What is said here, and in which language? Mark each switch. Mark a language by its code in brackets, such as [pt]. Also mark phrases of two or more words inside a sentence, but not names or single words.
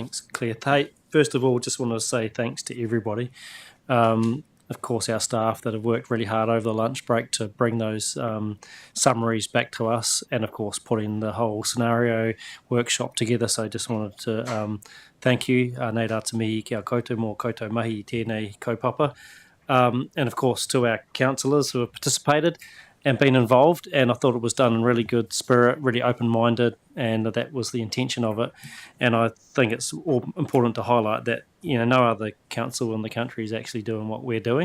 [en] Hey, first of all, just want to say thanks to everybody. of course, our staff that have worked really hard over the lunch break to bring those summaries back to us, and of course, putting the whole scenario workshop together. So I just wanted to thank you, [mi] nei rā te mihi kia koutou mō koutou mahi I tēnei kaupapa. [en] And of course, to our councillors who have participated and been involved, and I thought it was done in really good spirit, really open-minded, and that was the intention of it. And I think it's all important to highlight that no other council in the country is actually doing what we're doing.